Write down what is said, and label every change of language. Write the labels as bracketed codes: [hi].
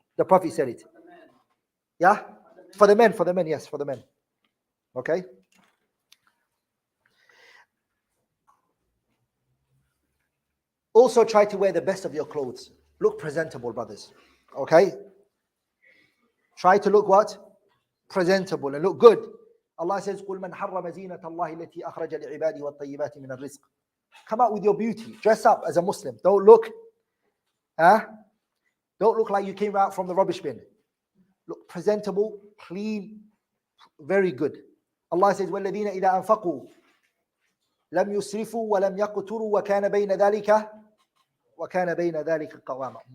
[en] The Prophet said it. Yeah? For the men, yes, for the men. Okay? Also try to wear the best of your clothes. Look presentable, brothers. Okay? Try to look what? Presentable and look good. [ar] Allah says, قُلْ مَنْ حَرَّمَ زِينَةَ اللَّهِ الَّتِي أَخْرَجَ لِعِبَادِهِ وَالطَّيِّبَاتِ مِنَ الرِّزْقِ. [en] Come out with your beauty. Dress up as a Muslim. Don't look like you came out from the rubbish bin. Look presentable, clean, very good. [ar] Allah says, وَالَّذِينَ إِذَا أَنفَقُوا لَمْ يُسْرِفُوا وَلَمْ يَقْتُرُوا وَكَانَ بَيْنَ ذَلِكَ قَوَامًا.